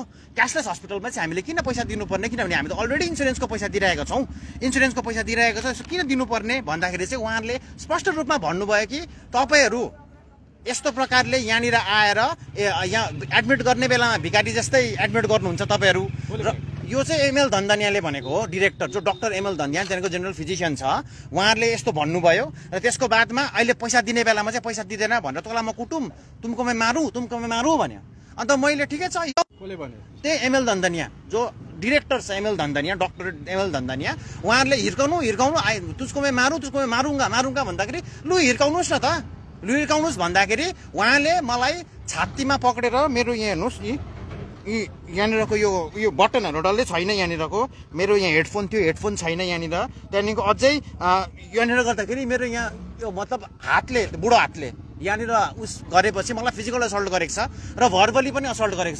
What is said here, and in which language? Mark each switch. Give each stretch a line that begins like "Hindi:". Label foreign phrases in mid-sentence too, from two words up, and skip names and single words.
English: cashless hospitalमा
Nepali: चाहिँ हामीले किन पैसा दिनुपर्ने, किनभने हामी त अलरेडी इन्सुरेन्सको पैसा दिइरहेको छौँ, इन्सुरेन्सको पैसा दिइरहेको छ, यसो किन दिनुपर्ने भन्दाखेरि चाहिँ उहाँहरूले स्पष्ट रूपमा भन्नुभयो कि तपाईँहरू यस्तो प्रकारले यहाँनिर आएर यहाँ एडमिट गर्ने बेलामा भिखारी जस्तै एडमिट गर्नुहुन्छ तपाईँहरू। र यो चाहिँ एमएल धन्दनियाले भनेको हो, डिरेक्टर जो डाक्टर एमएल धन्दनिया त्यहाँको
English: general physician
Nepali: छ, उहाँहरूले यस्तो भन्नुभयो। र त्यसको बादमा अहिले पैसा दिने बेलामा चाहिँ पैसा दिँदैन भनेर तँलाई म कुटुम,
Hindi: तुमको मैं मारू भन्यो।
Nepali: अन्त मैले ठिकै छ, त्यही एमएल धन्दनिया जो डिरेक्टर छ एमएल धन्दनिया, डाक्टर एमएल धन्दनिया, उहाँहरूले हिर्काउनु
Hindi: तुझको मैं मारूंगा
Nepali: भन्दाखेरि लु हिर्काउनुहोस् न त, हिर्काउनुहोस् भन्दाखेरि उहाँले मलाई छातीमा पक्रेर मेरो यहाँ हेर्नुहोस् यहाँनिरको यो बटनहरू डल्लै छैन यहाँनिरको, मेरो यहाँ हेडफोन थियो, हेडफोन छैन यहाँनिर, त्यहाँदेखिको अझै यहाँनिर गर्दाखेरि मेरो यहाँ यो मतलब हातले, बुढो हातले यहाँनिर उस गरेपछि मलाई
English: physical assault
Nepali: गरेको छ र भर्बली पनि असल्ट गरेको छ।